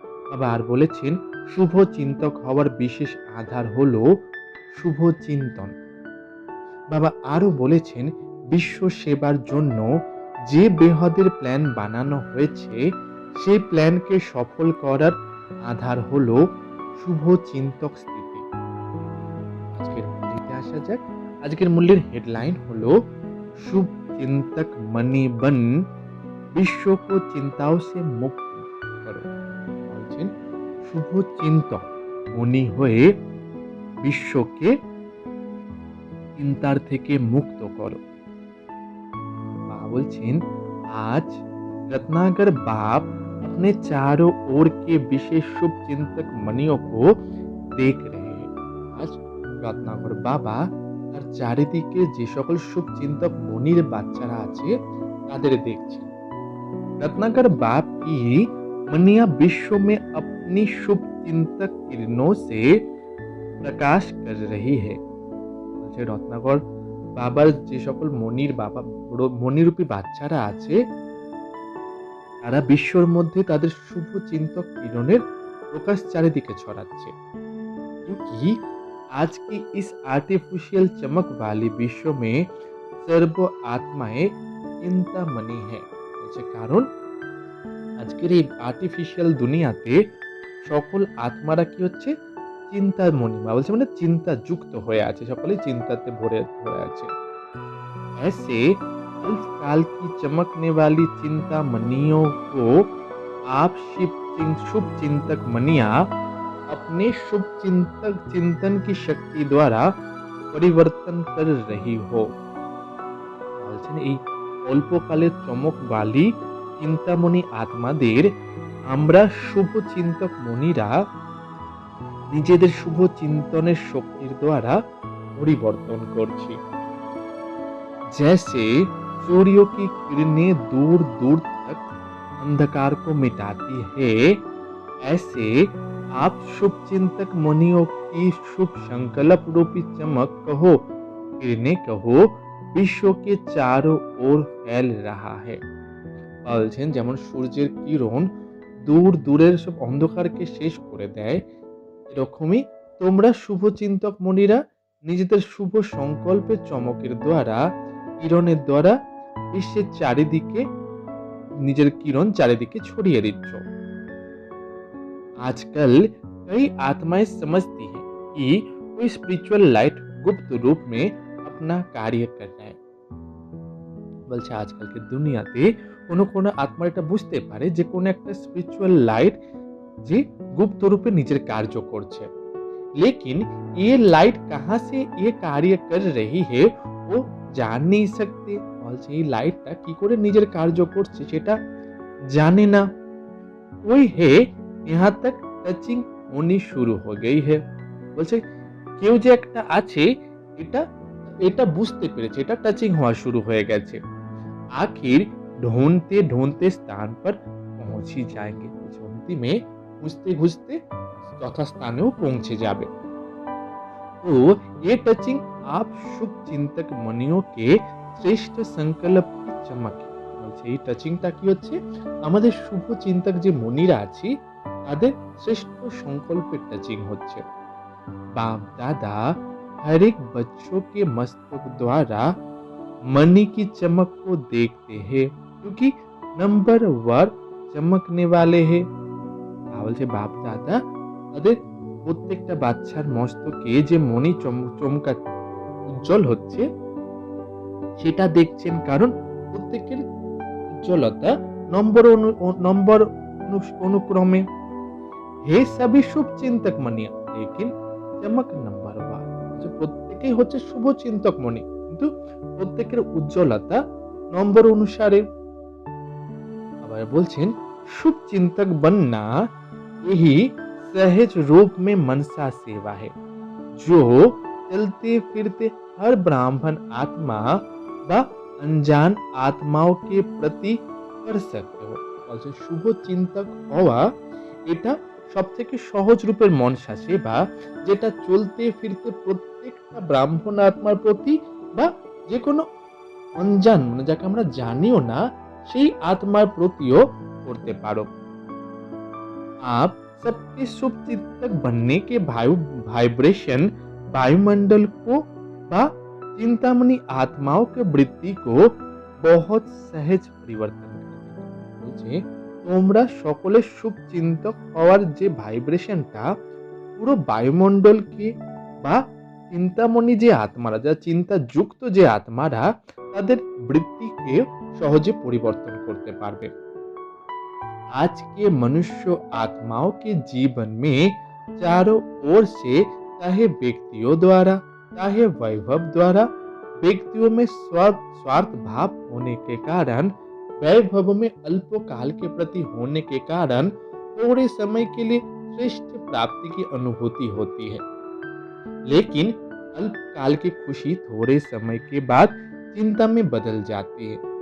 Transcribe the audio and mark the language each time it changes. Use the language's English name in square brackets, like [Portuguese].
[Bangla] বাবা আর বলেছেন শুভ চিন্তক হওয়ার বিশেষ আধার হলো শুভ চিন্তন। বাবা আরো বলেছেন বিশ্ব সেবার জন্য যে বেহদের প্ল্যান বানানো হয়েছে সেই প্ল্যানকে সফল করার আধার হলো শুভ চিন্তক স্থিতি। আজকের মূল্যতে আসা যাক। আজকের মূল্যের হেডলাইন হলো [Hindi] शुभ चिंतक मनी बन विश्व को चिंताओं से मुक्त करो। [Bangla] বলছেন শুভ চিন্তক মনি হয়ে বিশ্বকে চিন্তার থেকে মুক্ত করো। বাবা বলছেন [Hindi] आज रत्नाकर बाप अपने चारों ओर के विशेष शुभ चिंतक मनियों को देख रहे हैं। आज रत्नाकर बाबा [Bangla] তার চারিদিকে যে সকল শুভ চিন্তক মনির বাচ্চারা আছে তাদের দেখছেন। [Hindi] रत्नाकर बाप की मनिया विश्व में अपनी शुभ चिंतक किरणों से प्रकाश कर रही है। [Bangla] रत्नाकर বাবার যে সকল মনিরূপী বাচ্চারা আছে তারা বিশ্বর মধ্যে তাদের শুভ চিন্তক কিরণের প্রকাশ চারিদিকে ছড়াচ্ছে। [Hindi] क्योंकि आज की इस आर्टिफिशियल चमक वाली विश्व में सर्व आत्माएं चिंतामणि है। [Bangla] কারণ আজকের এই আর্টিফিশিয়াল দুনিয়াতে সকল আত্মারা কি হচ্ছে চিন্তামণি, বলছে মানে চিন্তা যুক্ত হয়ে আছে, সকলেই চিন্তাতে ভরে আছে। [Hindi] ऐसे अल्प काल की चमकने वाली चिंतामणियों को आप शुभ चिंतक मनिया अपने शुभ चिंतन की शक्ति द्वारा परिवर्तन कर रही हो। [Bangla] বলছেন এই অল্পকালের চমকবালী চিন্তামণি আত্মাদের আমরা শুভ চিন্তক মনিরা নিজেদের শুভ চিন্তনের শক্তির দ্বারা পরিবর্তন করছি। [Hindi] जैसे सूर्य की किरणें दूर दूर तक अंधकार को मिटाती है, ऐसे आप शुभ चिंतक मुनियों की शुभ संकल्प रूपी चमक कहो, किरणें कहो, विश्व के चारों ओर फैल रहा है। [Bangla] বলছেন যেমন সূর্যের কিরণ দূর দূরের সব অন্ধকারকে শেষ করে দেয়, এরকমই তোমরা শুভ চিন্তক মনিরা নিজেদের শুভ সংকল্পের চমকের দ্বারা কিরণের দ্বারা বিশ্বের চারিদিকে নিজের কিরণ চারিদিকে ছড়িয়ে দিচ্ছ। [Hindi] आजकल कई आत्माएं समझती हैं कि कोई स्पिरिचुअल लाइट गुप्त रूप में अपना कार्य कर रहा है। [Bangla] বলছে আজকালকে দুনিয়াতে কোনো আত্মা এটা বুঝতে পারে যে কোন একটা স্পিরিচুয়াল লাইট যে গুপ্ত রূপে নিজের কার্য করছে। [Hindi] लेकिन ये लाइट कहां से ये कार्य कर रही है वो जान नहीं सकते। [Bangla] বলছে এই লাইটটা কি করে নিজের কার্য করছে সেটা জানে না। [Hindi] कोई है यहाँ तक टचिंग होनी शुरू हो गई है। [Bangla] বলছে কেউ যে একটা আছে এটা বুঝতে পেরেছে, এটা টাচিং হওয়া শুরু হয়ে গেছে। [Hindi] आखिर ढूंढते ढूंढते स्थान पर पहुंच ही जाएंगे। [Bangla] अंतिमे খুঁজতে খুঁজতে যথাস্থানেও পৌঁছে যাবে। [Hindi] तो ये टचिंग आप शुभ चिंतक मनियों के श्रेष्ठ संकल्प की चमक है। [Bangla] বলছে এই টাচিংটা কি হচ্ছে আমাদের শুভ চিন্তক যে মনিরা আছে তাদের শ্রেষ্ঠ সংকল্পের টাচিং হচ্ছে। [Hindi] बाप दादा हर एक बच्चों के मस्तक द्वारा मनी की चमक को देखते हैं, क्योंकि नंबर वर चमकने वाले हैं। [Bangla] বলছে বাপ দাদা তাদের প্রত্যেকটা বাচ্চার মস্তকে যে মনি চমকা উজ্জ্বল হচ্ছে সেটা দেখছেন, কারণ প্রত্যেকের উজ্জ্বলতা নম্বর অনুক্রমে। [Hindi] হে সবই শুভ চিন্তক মনিয়া लेकिन চমক নম্বর বার। [Bangla] প্রত্যেকেই হচ্ছে শুভ চিন্তক মনি, কিন্তু প্রত্যেকের উজ্জ্বলতা নম্বর অনুসারে। আবার বলছেন [Hindi] शुभ चिंतक बनना यही सहज रूप में मनसा सेवा है, जो चलते फिरते हर ब्राह्मण आत्मा বা अनजान आत्माओं के प्रति कर सकते हो। [Bangla] বলছে শুভ চিন্তক হওয়া এটা সবথেকে সহজ রূপের মন সেবা, যেটা চলতে ফিরতে প্রত্যেকটা ব্রাহ্মণ আত্মার প্রতি বা যে কোনো অনজান মানে যাকে আমরা জানিও না সেই আত্মার প্রতিও করতে পারো। [Hindi] आप सबके शुभ चिंतक बनने के वाइब्रेशन वायुमंडल को [Bangla] বা চিন্তামণি আত্মাও [Hindi] के वृत्ति को बहुत सहज [Bangla] পরিবর্তন করে দেবে। বলছে তোমরা সকলে শুভ চিন্তক হওয়ার যে ভাইব্রেশনটা পুরো বায়ুমণ্ডলকে বা চিন্তামণি যে আত্মারা যারা চিন্তা যুক্ত যে আত্মারা তাদের বৃত্তিকে সহজে পরিবর্তন করতে পারবে। [Hindi] आज के मनुष्य आत्माओं के जीवन में चारों ओर से चाहे व्यक्तियों द्वारा चाहे वैभव द्वारा व्यक्तियों में स्वार्थ भाव होने के कारण वैभव में अल्पकाल के प्रति होने के कारण थोड़े समय के लिए श्रेष्ठ प्राप्ति की अनुभूति होती है, लेकिन अल्पकाल की खुशी थोड़े समय के बाद चिंता में बदल जाती है।